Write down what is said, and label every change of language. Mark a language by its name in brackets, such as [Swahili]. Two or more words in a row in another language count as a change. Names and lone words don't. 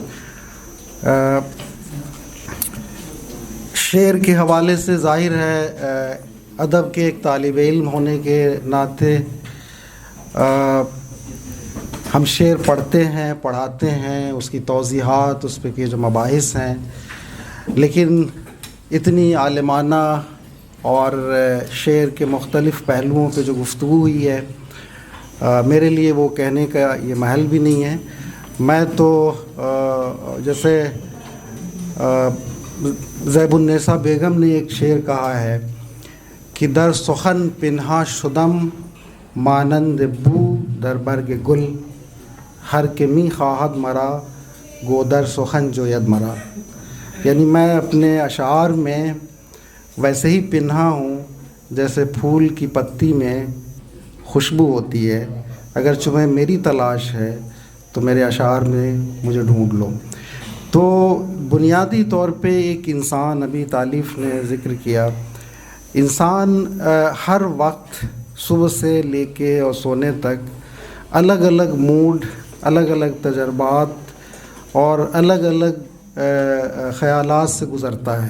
[Urdu] شعر کے حوالے سے ظاہر ہے ادب کے ایک طالب علم ہونے کے ناطے ہم شعر پڑھتے ہیں، پڑھاتے ہیں، اس کی توضیحات، اس پہ کے جو مباحث ہیں، لیکن اتنی عالمانہ اور شعر کے مختلف پہلوؤں پہ جو گفتگو ہوئی ہے، میرے لیے وہ کہنے کا یہ محل بھی نہیں ہے۔ میں تو جیسے زیب النساء بیگم نے ایک شعر کہا ہے کہ [Persian] در سخن پنہا شدم مانند بو در برگ گل، ہر کہ می خواہد مرا گو در سخن جوید مرا، [Urdu] یعنی میں اپنے اشعار میں ویسے ہی پنہا ہوں جیسے پھول کی پتی میں خوشبو ہوتی ہے، اگر تمہیں میری تلاش ہے تو میرے اشعار میں مجھے ڈھونڈ لو۔ تو بنیادی طور پہ ایک انسان، ابھی تالیف نے ذکر کیا، انسان ہر وقت صبح سے لے کے اور سونے تک الگ الگ موڈ، الگ الگ تجربات اور الگ الگ خیالات سے گزرتا ہے۔